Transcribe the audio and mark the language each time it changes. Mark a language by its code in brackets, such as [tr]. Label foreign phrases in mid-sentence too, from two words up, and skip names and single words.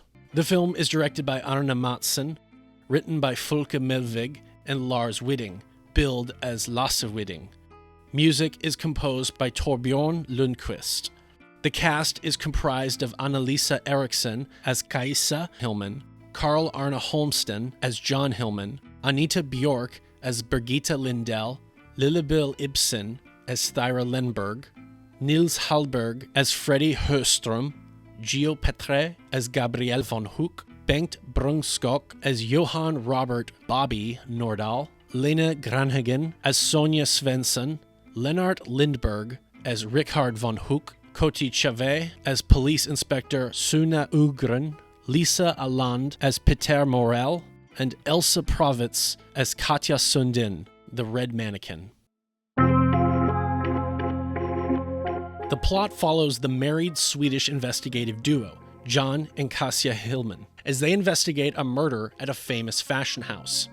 [en] The film is directed by Arne Mattsson, written by Folke Melvig and Lars Widding, billed as Lasse Widding. Music is composed by Torbjörn Lundqvist. The cast is comprised of Annalisa Eriksson as Kajsa Hillman, Carl Arne Holmsten as John Hillman, Anita Björk as Birgitta Lindell, Lillebill Ibsen as Thyra Lenberg, Nils Hallberg as Freddie Höström, Gio Petre as Gabriel von Hook, Bengt Brunskog as Johan Robert Bobby Nordahl, Lena Granhagen as Sonja Svensson, Lennart Lindberg as Richard von Hook, Koti Chave as Police Inspector Suna Ugren, Lisa Aland as Peter Morel, and Elsa Provitz as Katja Sundin, the Red Mannequin. The plot follows the married Swedish investigative duo, John and Kasia Hillman, as they investigate a murder at a famous fashion house.